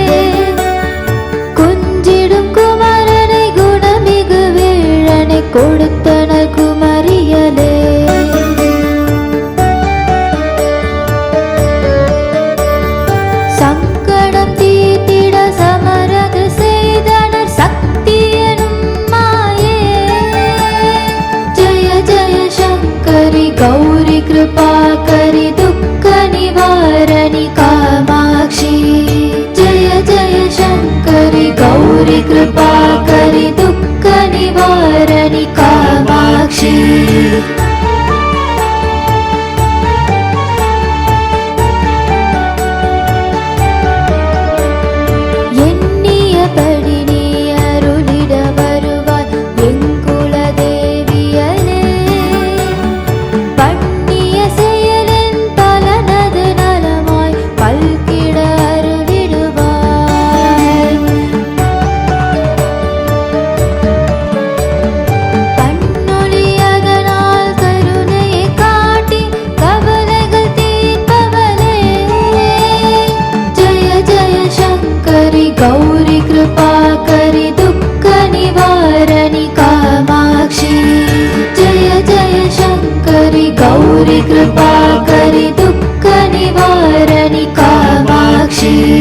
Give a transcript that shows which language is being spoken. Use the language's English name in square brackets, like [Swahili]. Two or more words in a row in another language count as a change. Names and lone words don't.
[Tamil] குஞ்சிடும் குமரனை குணமிகு வீழனை கொடுத்தனல் குமரியலே சங்கடம் தீர்த்திட சமரது செய்தனர் சக்தி எனும் மாயே [Sanskrit] जय जय शंकरि गौरी कृपाकरि दुःख निवारणि कामाक्षी जय जय शंकरि गौरी कृपाकरि दुःख निवारणि कामाक्षी [Tamil] எண்ணியபடி நீ அருளிட வருவாய் எங்குல தேவியலே பண்ணிய செயலின் பலனது நலமாய் பல்கிட அருளிடுவாய் கண்ணொளி அதனால் கருணையை காட்டி கவலைகள் தீர்ப்பவளே [Sanskrit] जय जय शंकरि गौरी कृपाकरि दुःख निवारणि कामाक्षी जय जय शंकरि गौरी कृपाकरि दुःख निवारणि कामाक्षी